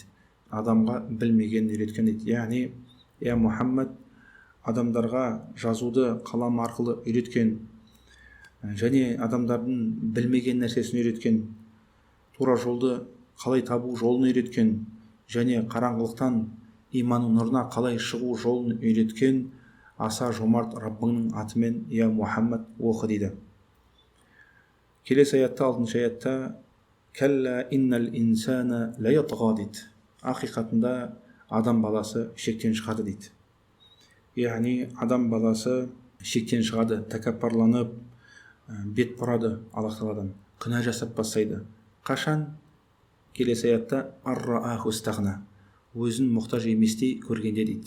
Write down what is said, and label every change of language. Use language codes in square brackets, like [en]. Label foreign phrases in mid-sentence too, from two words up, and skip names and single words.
[kk] Адамға білмегенін үйреткен дейді. Яғни, я Мұхаммад, адамдарға жазуды қалам арқылы үйреткен, және адамдардың білмеген нәрсесін үйреткен, тура жолды қалай табу жолын үйреткен, және қараңғылықтан иманның нұрына қалай шығу жолын үйреткен аса жомарт Раббыңның атымен, я Мұхаммад, оқы дейді. Келесі аятта, 6-шы аятта: [ar] كلا إن الإنسان ل يطغى [kk] дейді. Ақиқатында адам баласы шектен шығады дейді. Яғни адам баласы шектен шығады, тәкаппарланып, бет бұрады Аллах тағаладан, күнә жасап бастайды. Қашан? Келесі аятта: [ar] أن رآه استغنى. [kk] Өзін мұқтаж еместей көргенде дейді.